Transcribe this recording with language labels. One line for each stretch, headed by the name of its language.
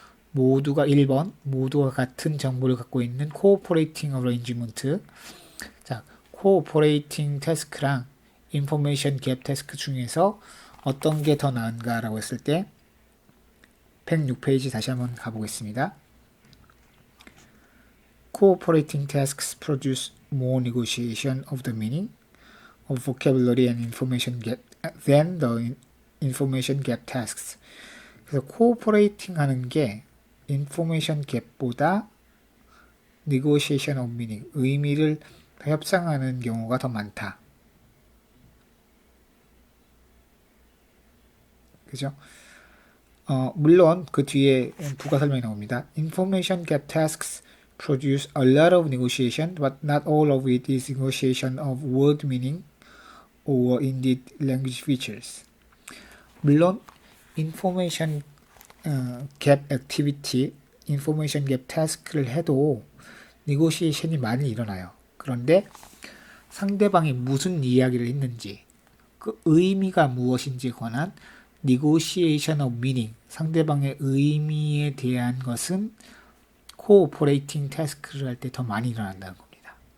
Korean: 모두가 1번, 모두가 같은 정보를 갖고 있는 코오퍼레이팅 어레인지먼트. 자, 코오퍼레이팅 태스크랑 인포메이션 갭 태스크 중에서 어떤 게 더 나은가라고 했을 때 106페이지 다시 한번 가보겠습니다.
English: Cooperating tasks produce more negotiation of the meaning of vocabulary and information gap than the information gap tasks.
Korean: 그래서 cooperating 하는 게 information gap보다 negotiation of meaning, 의미를 협상하는 경우가 더 많다. 그죠? 물론 그 뒤에 부가 설명이 나옵니다.
English: Information gap tasks produce a lot of negotiation, but not all of it is negotiation of word meaning or indeed language features.
Korean: 물론 information gap activity, information gap task를 해도 negotiation이 많이 일어나요. 그런데 상대방이 무슨 이야기를 했는지, 그 의미가 무엇인지에 관한 negotiation of meaning, 상대방의 의미에 대한 것은 cooperating task를 할 때 더 많이 일어난다는 겁니다.